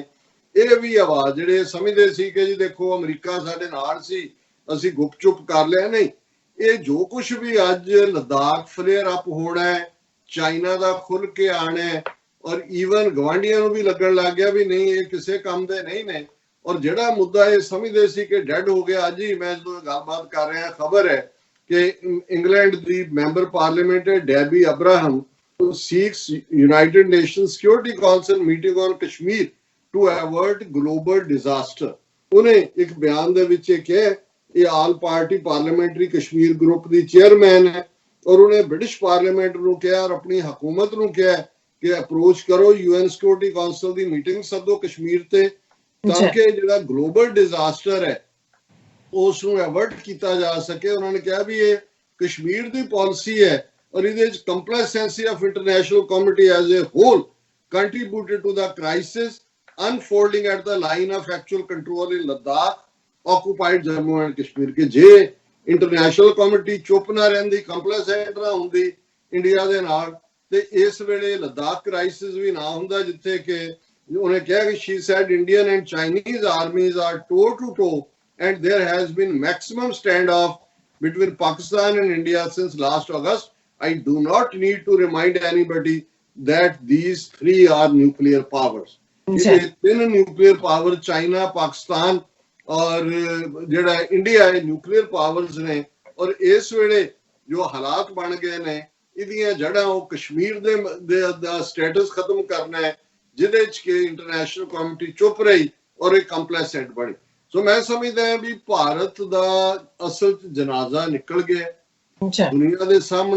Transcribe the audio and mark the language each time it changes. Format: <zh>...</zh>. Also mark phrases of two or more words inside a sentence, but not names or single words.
<pa>ਇਹ ਵੀ ਆਵਾਜ਼ ਜਿਹੜੇ ਸਮਝਦੇ ਸੀ ਕਿ ਜੀ ਦੇਖੋ ਅਮਰੀਕਾ ਸਾਡੇ ਨਾਲ ਸੀ, ਅਸੀਂ ਗੁਪਚੁਪ ਕਰ ਲਿਆ, ਨਹੀਂ, ਇਹ ਜੋ ਕੁਝ ਵੀ ਅੱਜ ਲਦਾਖ</pa> <en>flare up</en> <pa>ਹੋਣਾ ਹੈ, ਚਾਈਨਾ ਦਾ ਖੁੱਲ ਕੇ ਆਣਾ ਹੈ, ਔਰ ਈਵਨ ਗਵਾਂਢੀਆਂ ਨੂੰ ਵੀ ਲੱਗਣ ਲੱਗ ਗਿਆ ਵੀ ਨਹੀਂ ਇਹ ਕਿਸੇ ਕੰਮ ਦੇ ਨਹੀਂ ਨੇ। ਔਰ ਜਿਹੜਾ ਮੁੱਦਾ ਇਹ ਸਮਝਦੇ ਸੀ ਕਿ ਡੈਡ ਹੋ ਗਿਆ, ਅੱਜ ਹੀ ਮੈਂ ਜਦੋਂ ਗੱਲਬਾਤ ਕਰ ਰਿਹਾ ਖਬਰ ਹੈ ਕਿ ਇੰਗਲੈਂਡ ਦੀ</pa> <en>member parliament</en> <pa>ਹੈ ਡੈਬੀ ਅਬਰਾਹਮ</pa> <en>seeks United Nations Security Council meeting on Kashmir to avert global disaster।</en> <pa>ਉਹਨੇ ਇੱਕ ਬਿਆਨ ਦੇ ਵਿੱਚ ਇਹ ਕਿਹਾ ਇਹ ਆਲ ਪਾਰਟੀ ਪਾਰਲੀਮੈਂਟਰੀ ਕਸ਼ਮੀਰ ਗਰੁੱਪ ਦੀ ਚੇਅਰਮੈਨ ਹੈ ਔਰ ਉਹਨੇ ਬ੍ਰਿਟਿਸ਼ ਪਾਰਲੀਮੈਂਟ ਨੂੰ ਕਿਹਾ ਔਰ ਆਪਣੀ ਹਕੂਮਤ ਨੂੰ ਕਿਹਾ ਕਿ ਅਪਰੋਚ ਕਰੋ, UN ਸਿਕਿਉਰਿਟੀ ਕਾਉਂਸਲ ਦੀ ਮੀਟਿੰਗ ਸੱਦੋ ਕਸ਼ਮੀਰ ਤੇ, ਤਾਂ ਕਿ ਜਿਹੜਾ</pa> <en>global disaster</en> <pa>ਹੈ ਉਸ ਨੂੰ ਅਵਰਟ ਕੀਤਾ ਜਾ ਸਕੇ। ਉਹਨਾਂ ਨੇ ਕਿਹਾ ਵੀ ਇਹ ਕਸ਼ਮੀਰ ਦੀ ਪਾਲਿਸੀ ਹੈ ਔਰ ਇਹਦੇ ਵਿੱਚ</pa> <en>complacency of international community as a whole contributed to the crisis unfolding at the line of actual control in Ladakh, occupied Jammu and Kashmir।</en> <pa>ਕਿ ਜੇ</pa> <en>international community</en> <pa>ਚੁੱਪ ਨਾ ਰਹਿੰਦੀ, ਕੰਪਲੈਸੈਂਟ ਨਾ ਹੁੰਦੀ ਇੰਡੀਆ ਦੇ ਨਾਲ, ਤੇ ਇਸ ਵੇਲੇ ਲਦਾਖ ਕ੍ਰਾਈਸਿਸ ਵੀ ਨਾ ਹੁੰਦਾ, ਜਿੱਥੇ ਕਿ ਉਹਨੇ ਕਿਹਾ ਕਿ</pa> <en>she said Indian and Chinese armies are toe to toe and there has been maximum standoff between Pakistan and India since last August। I do not need to remind anybody that these three are nuclear powers।</en> <hi>ये तीन</hi> <en>nuclear power</en> <hi>चाइना, पाकिस्तान और</hi> <pa>ਜਿਹੜਾ ਇੰਡੀਆ ਹੈ</pa> <en>nuclear powers</en> <hi>ਨੇ।</hi> <pa>ਔਰ ਇਸ ਵੇਲੇ ਜੋ ਹਾਲਾਤ ਬਣ ਗਏ ਨੇ, ਇਹਦੀਆਂ ਜੜ੍ਹਾਂ ਉਹ ਕਸ਼ਮੀਰ ਦਾ ਸਟੇਟਸ ਖਤਮ ਕਰਨਾ ਹੈ, ਜਿਹਦੇ ਚ ਕਿ</pa> <en>international community</en> <pa>ਚੁੱਪ ਰਹੀ ਔਰ ਇਹ ਕੰਪਲੈਸੈਂਟ ਬਣੀ। ਸੋ ਮੈਂ ਸਮਝਦਾ ਹਾਂ ਵੀ ਭਾਰਤ ਦਾ ਅਸਲ ਚ ਜਨਾਜ਼ਾ ਨਿਕਲ ਗਿਆ ਦੁਨੀਆ ਦੇ ਸਾਹਮਣੇ।</pa>